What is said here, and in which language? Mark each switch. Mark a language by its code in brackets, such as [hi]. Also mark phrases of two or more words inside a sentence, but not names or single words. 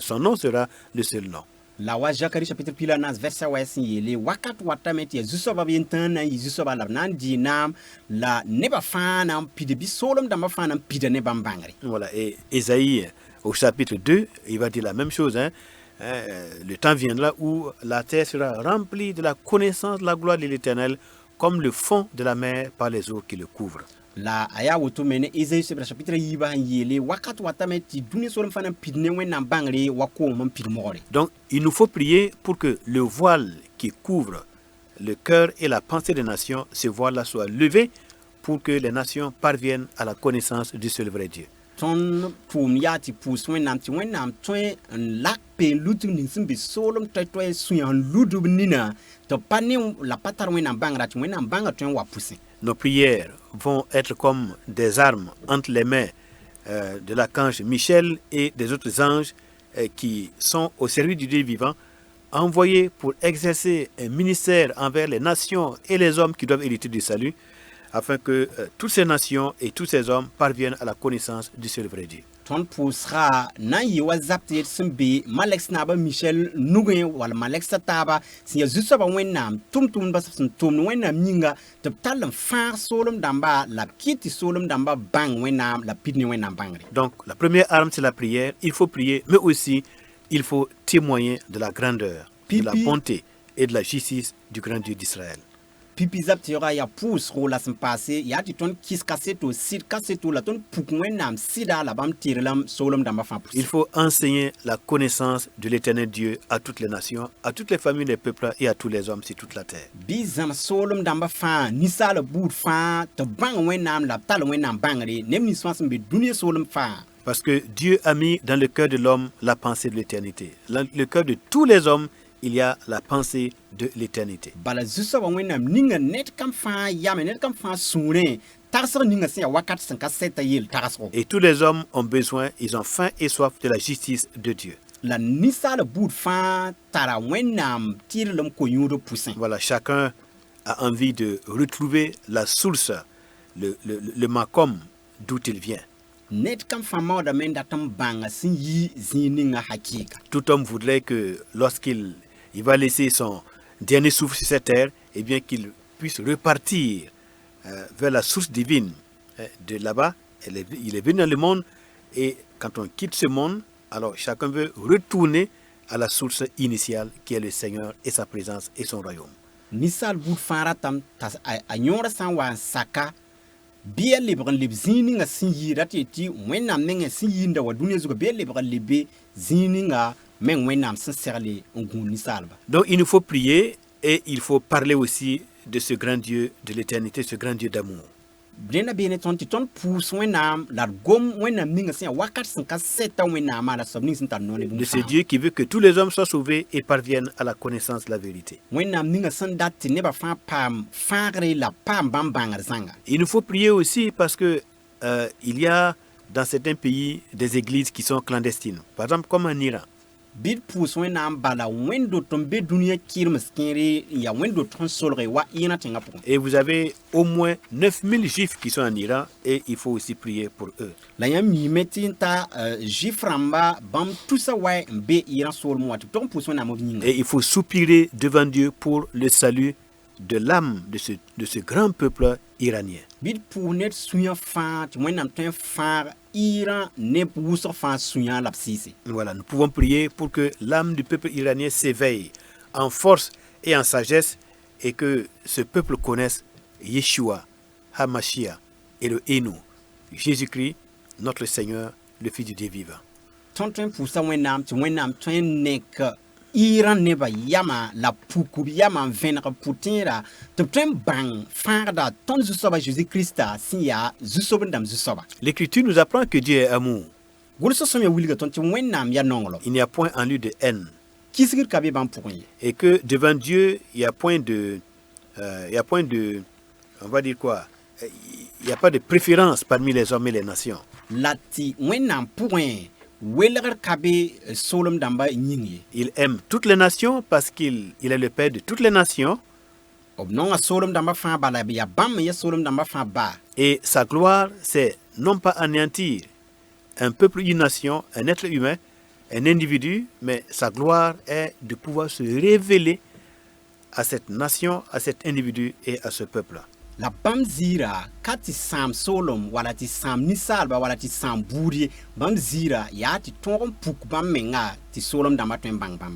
[fr] Son nom sera le seul nom. [mos] La wa Zacharie chapitre pila nas verset wa sẽn yeele wakat watame tɩ yaa zu-soabã b yen-tãag na n yɩ zu-soabã la b na n dɩɩ naam la nebã fãa na n pid bɩ soolem dãmbã fãa na n pida ne bãmb bãngre. [fr] Voilà, et Ésaïe au chapitre 2, il va dire la même chose. Le temps viendra où la terre sera remplie de la connaissance de la gloire de l'Éternel, comme le fond de la mer par les eaux qui le couvrent. [mos] La a yaa woto me ne Ésaïe chapitre yiibã sẽn yeele wakat watame tɩ dũniyã soolem fãa na n pid ne wẽnnaam bãngre wa koom n pid mogre. [fr] Donc, il nous faut prier pour que le voile qui couvre le cœur et la pensée des nations, ce voile-là soit levé pour que les nations parviennent à la connaissance du seul vrai Dieu. [mos] Tõnd tʋʋm yaa tɩ pʋʋs wẽnnaam tɩ wẽnnaam tõe n lak peen lutg ning sẽn be soolem toɛ-toɛ sũyã n ludb nina tɩ pa ne la pa tar wẽnnaam bãngra tɩ wẽnnaam bãnga tõe n wa pʋsẽ. [fr] Nos prières vont être comme des armes entre les mains de l'archange Michel et des autres anges qui sont au service du Dieu vivant, envoyés pour exercer un ministère envers les nations et les hommes qui doivent hériter du salut, afin que toutes ces nations et tous ces hommes parviennent à la connaissance du seul vrai Dieu. [mos] Tõnd pʋʋsga na n yɩ wa zab tɩ sẽn be malɛk naabã Michel nugẽ wall malɛk taaba sẽn yaa zu-soabã wẽnnaam tʋm-tʋmdbã sẽn tʋmd wẽnnaam yĩnga tɩ b tall n fãag soolem dãmba la b kɩt tɩ soolem dãmba bãng wẽnnaam la pid ne wẽnnaam bãngre. [fr] Donc la première arme c'est la prière, il faut prier, mais aussi il faut témoigner de la grandeur, de la bonté et de la justice du grand Dieu d'Israël. [mos] Pipi zab tɩ yãga yaa pʋʋsgo la sẽn paase yaa tɩ tõnd kɩs kaseto sɩd kaseto la tõnd puk wẽnnaam sɩda la bãmb tɩrlame soolem dãmbã fãa pʋsẽ. [fr] Il faut enseigner la connaissance de l'Éternel Dieu à toutes les nations, à toutes les familles des peuples et à tous les hommes sur toute la terre. [mos] Bɩ zãm soolem dãmbã fãa ninsaala buud fãa tɩ b bãng wẽnnaam la b tall wẽnnaam bãngre neb nins fãa sẽn be dũniyã soolem fãa. [fr] Parce que Dieu a mis dans le cœur de l'homme la pensée de l'éternité. Dans le cœur de tous les hommes, il y a la pensée de l'éternité. [mos] Bala zu-soabã wẽnnaam ninga ned kam fãa yame ned kam fãa sũurẽ tagsg ninga sẽn yaa wakat sẽn ka sɛta yeel tagsgo. [fr] Et tous les hommes ont besoin, ils ont faim et soif de la justice de Dieu. [mos] La ninsaala buud fãa tara wẽnnaam tɩrlem ko-yũudã pʋsẽ. [fr] Voilà, chacun a envie de retrouver la source, le macom d'où il vient. [mos] Ned kam fãa maoodame n dat n bãnga sẽn yi zĩig ninga hakɩɩka. [fr] Tout homme voudrait que lorsqu'il va laisser son dernier souffle sur cette terre, eh bien qu'il puisse repartir vers la source divine. De là-bas, il est venu dans le monde, et quand on quitte ce monde, alors chacun veut retourner à la source initiale qui est le Seigneur et sa présence et son royaume. [mos] Ninsaal buud fãa ratame t'a a yõorã sã n wa n saka bɩ a lebg n leb zĩig ninga sẽn yɩɩda tɩ yetɩ wẽnnaam mengẽ sẽn yɩɩnda wa dũniyã zugã bɩ a lebg n lebe zĩig ninga meng wẽnnaam sẽn segle n gũud ninsaalba. [fr] Donc il nous faut prier et il faut parler aussi de ce grand Dieu de l'éternité, ce grand Dieu d'amour. [mos] Dẽnda beene tõnd tɩ tõnd pʋʋs wẽnnaam la d gom wẽnnaam ninga sẽn yaa wakat sẽn ka sɛta wẽnnaamã la soab ning sẽn tar noone [fr] De ce Dieu qui veut que tous les hommes soient sauvés et parviennent à la connaissance de la vérité. [mos] wẽnnaam ninga sẽn dat tɩ nebã fãa paam fãagre la paam bãmb bãngr zãnga. [fr] Il nous faut prier aussi parce que il y a dans certains pays des églises qui sont clandestines. Par exemple, comme en Iran. [mos] bid pus wẽnnaam bala wẽndo tõnd be dũniyã kɩrms kẽere n yaa wẽndo tõnd solge wa yẽna tẽngã pʋgẽ [fr] Et vous avez au moins 9000 juifs qui sont en Iran et il faut aussi prier pour eux. [mos] la yãmb miime tɩ n ta zif rãmba bãmb tusa wa n be yɩrã soolem wa tɩ b tog n pʋʋs wẽnnaam b yĩnga [fr] Et il faut soupirer devant Dieu pour le salut de l'âme de ce grand peuple iranien. [mos] bɩd pʋʋs ned sũyã fãa tɩ wẽnnaam tõe n fãag Iran neb wʋsg fãa sũyã la b sɩɩse [fr] Voilà, nous pouvons prier pour que l'âme du peuple iranien s'éveille en force et en sagesse et que ce peuple connaisse Yeshua, Hamashiach et le Hénou, Jésus-Christ, notre Seigneur, le Fils du Dieu vivant. [mos] tõnd tõe n pʋʋsa wẽnnaam tɩ wẽnnaam tõe n nek Iran neba yama la pukb yama n vẽneg pʋtẽera tɩ b tõe n bãng fãagda tõnd zu-soaba Jésus-Krista sẽn yaa zu-soab n dãmb zu-soaba [fr] L'Écriture nous apprend que Dieu est amour. [mos] gʋlsg sõm ya wilga tõnd tɩ wẽnnaam yaa nonglem [fr] Il n'y a point en lui de haine. [mos] kisgd ka be bãmb pʋgẽ ye [fr] Et que devant Dieu, il n'y a point de... on va dire quoi? Il n'y a pas de préférence parmi les hommes et les nations. [mos] la tɩ wẽnnaam pʋgẽ welgr ka be soolem dãmba yĩng ye [fr] Il aime toutes les nations parce qu'il est le Père de toutes les nations. [mos] b nonga soolem dãmba fãa bala yaa bãmb n ya soolem dãmba fãa baa [fr] Et sa gloire, c'est non pas anéantir un peuple, une nation, un être humain, un individu, mais sa gloire est de pouvoir se révéler à cette nation, à cet individu et à ce peuple. [mos] la bãmb ziira ka tɩ sãam soolem wala tɩ sãam ninsaalba wala tɩ sãam buud ye bãmb ziira yaa tɩ tõog n puk bãmb menga tɩ soolem dãmba tõe n bãng bãmba